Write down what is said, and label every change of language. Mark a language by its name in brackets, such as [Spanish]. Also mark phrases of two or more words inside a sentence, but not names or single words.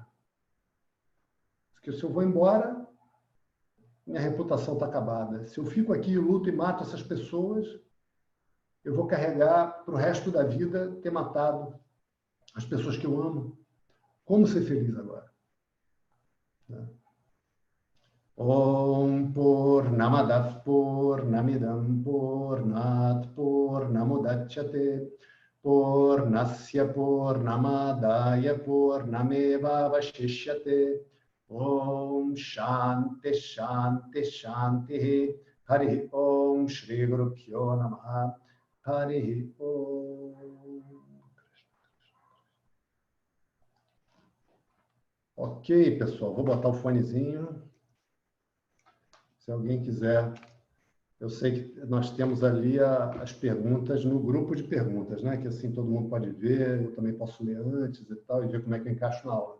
[Portuguese] Porque se eu vou embora, minha reputação está acabada. Se eu fico aqui e luto e mato essas pessoas, eu vou carregar para o resto da vida ter matado as pessoas que eu amo. Como ser feliz agora? [Sanskrit] ॐ पूर्णमदः पूर्णमिदं पूर्णात् पूर्णमुदच्यते पूर्णस्य पूर्णमादाय पूर्णमेव अवशिष्यते ॐ शान्तिः शान्तिः शान्तिः हरिः ॐ श्री गुरु भ्यो नमः हरिः ॐ. [Portuguese] Ok, pessoal, vou botar o fonezinho. Se alguém quiser, eu sei que nós temos ali as perguntas no grupo de perguntas, né? Que assim todo mundo pode ver, eu também posso ler antes e tal, e ver como é que eu encaixo na aula.